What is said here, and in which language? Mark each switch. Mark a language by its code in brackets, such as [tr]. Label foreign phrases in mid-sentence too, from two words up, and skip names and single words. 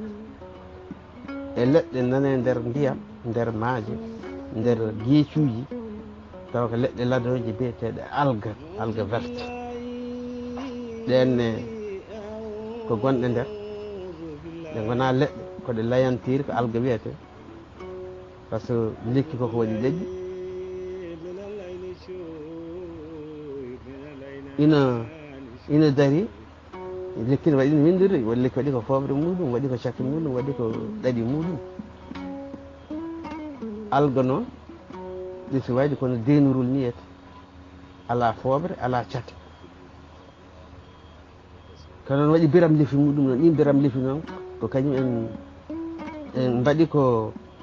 [ff] e leɗɗe nane nder ndiyam nder maaje nder gueecuji taw ko leɗɗe ladoje biyeteɗe [fr] alga verte [ff] ɗenne ko gonɗe nder ɗe gona leɗɗe koɗe layantiri ko alga wiyete [fr] par ce que [ff] lekki koko waɗi ɗeɗɗi ina dari lekki ne waɗi no winndiri waɗi lekki waɗi ko foɓre muɗum waɗi ko cakki muɗum waɗi ko ɗaɗi muɗum alga noon ɗisi wayde kono denurul niyete ala foɓre ala cate ko noon waɗi biram lefi muɗum noon ɗin biram lefi noon ko kañum en mbaɗi ko